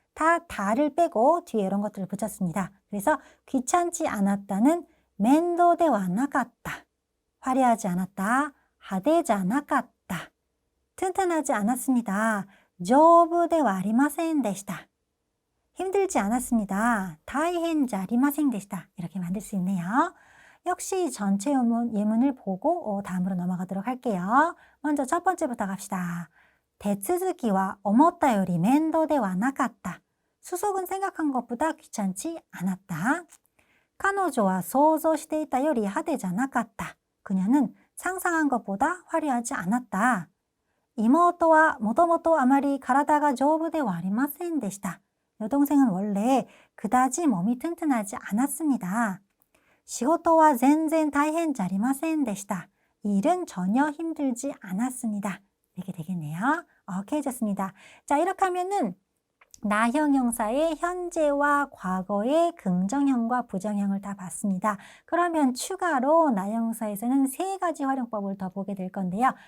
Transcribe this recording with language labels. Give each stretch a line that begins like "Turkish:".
Korean: 다 다를 빼고 뒤에 이런 것들을 붙였습니다. 그래서 귀찮지 않았다는 면도대와 나갔다, 화려하지 않았다, 하대지 않았다, 튼튼하지 않았습니다.
Japanese: 저브대와 아리마센 데시다,
Korean: 힘들지 않았습니다.
Japanese: 다이헨지 아리마센 데시다
Korean: 이렇게 만들 수 있네요. 역시 전체 예문을 보고 다음으로 넘어가도록 할게요. 먼저 첫 번째부터 갑시다.
Japanese: 대츠즈기와思ったより 面倒ではなかった.
Korean: 수속은 생각한 것보다 귀찮지 않았다.
Japanese: 彼女は想像していたより派手じゃなかった.
Korean: 그녀는 상상한 것보다 화려하지 않았다.
Japanese: 妹はもともとあまり体が丈夫ではありませんでした.
Korean: 여동생은 원래 그다지 몸이 튼튼하지 않았습니다.
Japanese: 仕事は全然大変じゃありませんでした.
Korean: 일은 전혀 힘들지 않았습니다. 이렇게 되겠네요. 오케이, 좋습니다. 자, 이렇게 하면은 나형용사의 현재와 과거의 긍정형과 부정형을 다 봤습니다. 그러면 추가로 나형용사에서는 세 가지 활용법을 더 보게 될 건데요.